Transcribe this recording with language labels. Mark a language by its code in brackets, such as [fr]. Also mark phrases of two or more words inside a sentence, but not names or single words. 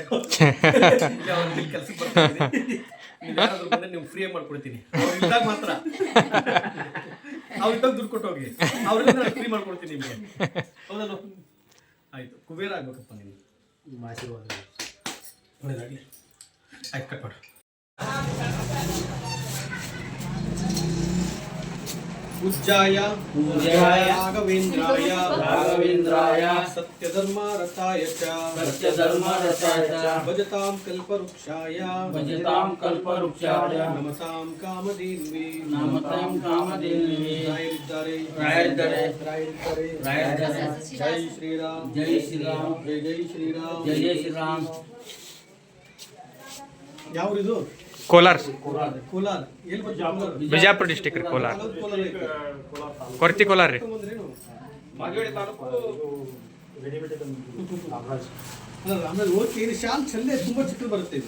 [kn] ಇಲ್ಲಿ ಅವ್ರ ಇಲ್ಲಿ ಕೆಲಸಕ್ಕೆ ಬರ್ತೀನಿ. ನೀವು ಯಾರಾದ್ರೂ ಬಂದರೆ ನೀವು ಫ್ರೀಯಾಗಿ ಮಾಡ್ಕೊಡ್ತೀನಿ. ಅವ್ರು ಇದ್ದಾಗ ಮಾತ್ರ ಅವ್ರು ಇದ್ದಾಗ ದುಡ್ಡು ಕೊಟ್ಟು ಹೋಗಿ ಅವ್ರಿಂದ ನಾನು ಫ್ರೀ ಮಾಡ್ಕೊಡ್ತೀನಿ ನಿಮಗೆ. ಹೌದಲ್ಲ? ಆಯಿತು. ಕುಬೇರ ಆಗ್ಬೇಕಪ್ಪ ನೀವು. ನಿಮ್ಮ ಆಶೀರ್ವಾದ ಒಳ್ಳೆಯದಾಗಲಿ. ಆಯ್ತು, ಕಟ್ ಮಾಡು. [sa] पूज्याय राघवेन्द्राय सत्यधर्मरताय च भजतां कल्पवृक्षाय नमतां कामधेन्वे रायरिद्दारे जय श्रीराम जय श्रीराम. [kn] ಯಾವ್ರಿದು? ಕೋಲಾರ, ಕೋಲಾರ. ಎಲ್ಲಿ ಬಂತು? ಬಿಜಾಪುರ ಡಿಸ್ಟಿಕ್ ರೀ. ಕೋಲಾರ, ಕೊರ್ತಿ ಕೋಲಾರ ರೀ. ಆಮೇಲೆ ಓಕೆ. ಇದು ಶಾಲ್ ಚಂದೆ ತುಂಬಾ ಚಿಕ್ಕ ಬರುತ್ತೆ. ಇದು